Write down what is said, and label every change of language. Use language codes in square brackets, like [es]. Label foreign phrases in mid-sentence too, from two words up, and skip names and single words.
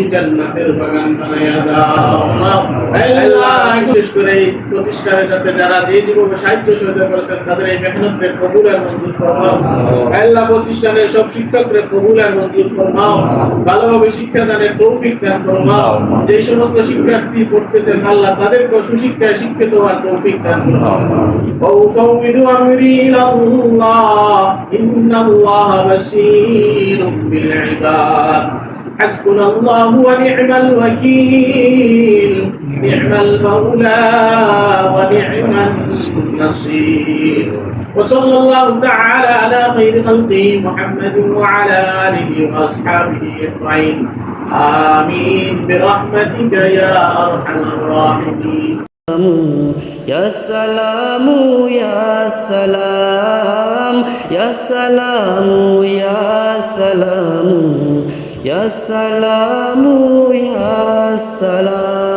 [bn] জান্নাতের বাগান বানায়া দাও আল্লাহ বিশেষ করে এই প্রতিষ্ঠানের সাথে যারা যে জীবনে সাহিত্য সহায়তা করেছেন তাদের এই মেহনতের কবুল আর মঞ্জুর ফরমাও আল্লাহ প্রতিষ্ঠানের সব শিক্ষকদের কবুল আর মঞ্জুর ফরমাও ভালোভাবে শিক্ষাদানের তৌফিক দান ফরমাও যে সমস্ত শিক্ষার্থী পড়তেছেন আল্লাহ তাদেরকে সুশিক্ষায় শিক্ষিত হওয়ার তৌফিক দান ফরমাও [ar] وأفوض أمري إلى الله إن الله بصير بالعباد حسبنا الله ونعم الوكيل نعم المولى ونعم النصير وصلى الله تعالى على خير خلقه محمد وعلى آله وأصحابه أجمعين آمين برحمتك يا أرحم الراحمين يا سلام يا سلام يا سلام يا سلام يا سلام يا سلام